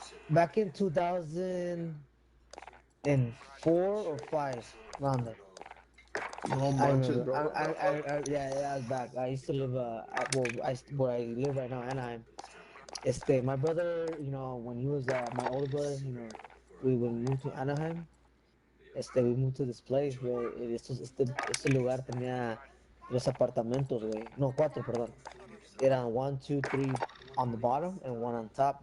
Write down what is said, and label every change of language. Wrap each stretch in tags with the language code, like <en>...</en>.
<en>Back in 2004 or five, around there.</en> <es>No</es> <en>I</en> <es>manches,</es> <en>remember. bro. Yeah, I was back. I used to live where I live right now, Anaheim. My brother, when he was my older brother, when we moved to Anaheim, we moved to this place, güey.</en> <es>Este lugar tenía tres apartamentos, güey. No, cuatro, perdón. Eran</es> <en>one, two, three on the bottom and one on top.</en>